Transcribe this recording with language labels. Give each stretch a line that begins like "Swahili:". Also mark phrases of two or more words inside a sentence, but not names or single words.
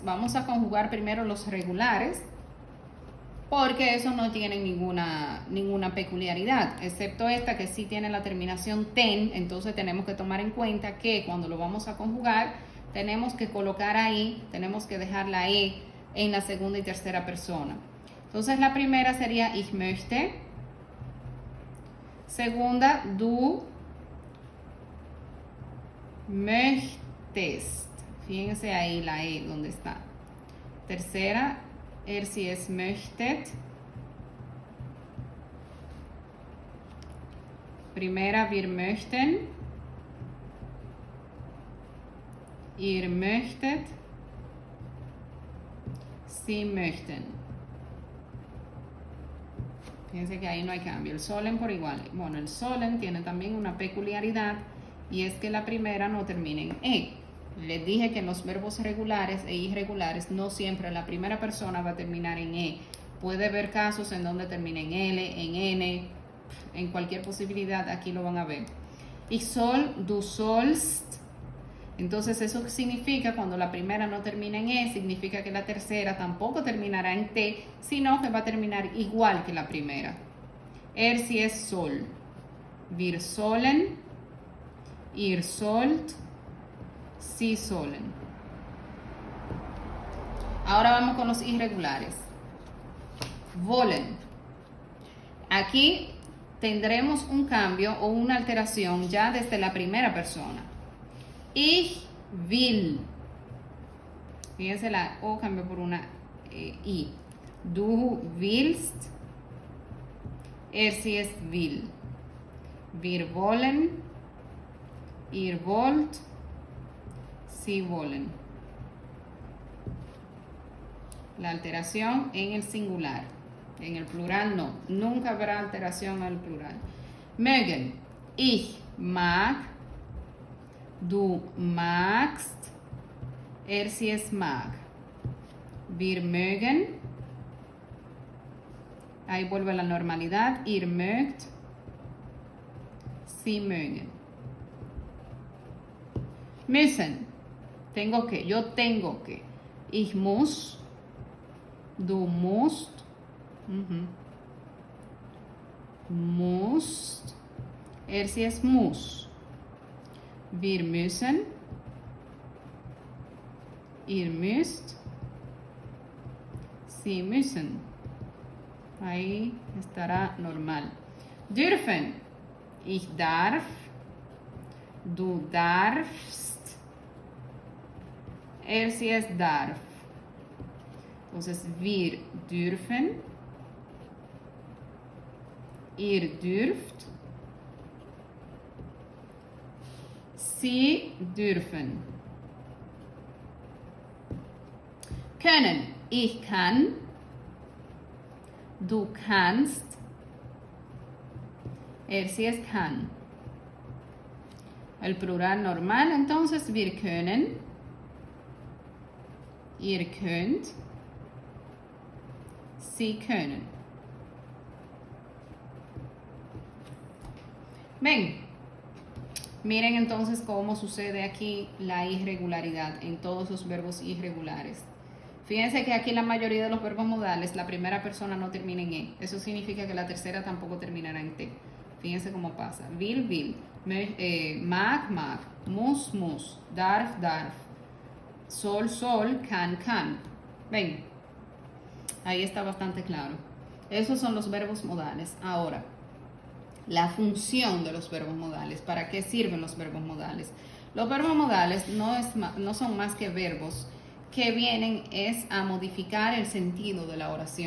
Spanish: Vamos a conjugar primero los regulares porque esos no tienen ninguna peculiaridad, excepto esta que sí tiene la terminación ten. Entonces tenemos que tomar en cuenta que cuando lo vamos a conjugar tenemos que colocar ahí, tenemos que dejar la e en la segunda y tercera persona. Entonces la primera sería
German: ich möchte.
Spanish: Segunda,
German: du möchtest.
Spanish: Fíjense ahí la E donde está. Tercera, si es möchtet.
German: Primera, wir möchten. Ihr möchtet. Sie möchten.
Spanish: Fíjense que ahí no hay cambio. El sollen por igual. Bueno, el sollen tiene también una peculiaridad y es que la primera no termina en E. Les dije que en los verbos regulares e irregulares no siempre la primera persona va a terminar en E. Puede haber casos en donde termina en L, en N, en cualquier posibilidad, aquí lo van a ver.
German: Ich soll, du sollst.
Spanish: Entonces eso significa cuando la primera no termina en E, significa que la tercera tampoco terminará en T, sino que va a terminar igual que la primera.
German: Si es soll. Wir sollen, ihr sollt, sie sollen.
Spanish: Ahora vamos con los irregulares. Wollen. Aquí tendremos un cambio o una alteración ya desde la primera persona.
German: Ich will.
Spanish: Fíjense, la O cambió por una I.
German: Du willst. Si es will. Wir wollen. Ihr wollt. Sie wollen.
Spanish: La alteración en el singular. En el plural no. Nunca habrá alteración en el plural.
German: Mögen. Ich mag. Du magst. Si es mag. Wir mögen.
Spanish: Ahí vuelve la normalidad.
German: Ihr mögt. Sie mögen.
Spanish: Müssen. Tengo que. Yo tengo que.
German: Ich muss. Du musst. Musst. Si es muss. Wir müssen. Ihr müsst. Sie müssen.
Spanish: Ahí estará normal.
German: Dürfen. Ich darf. Du darfst. Sí es darf. Entonces, wir dürfen. Ihr dürft. Sie dürfen. Können. Ich kann. Du kannst. Sí es kann.
Spanish: El plural normal, entonces,
German: wir können. Ihr könnt. Sie können.
Spanish: Ven, miren entonces cómo sucede aquí la irregularidad en todos los verbos irregulares. Fíjense que aquí la mayoría de los verbos modales, la primera persona no termina en E. Eso significa que la tercera tampoco terminará en T. Fíjense cómo pasa.
German: Will, will. Mag, mag. Muss, muss. Darf, darf. Sol, sol. Can, can.
Spanish: Ven. Ahí está bastante claro. Esos son los verbos modales. Ahora, la función de los verbos modales. ¿Para qué sirven los verbos modales? Los verbos modales no son más que verbos que vienen a modificar el sentido de la oración.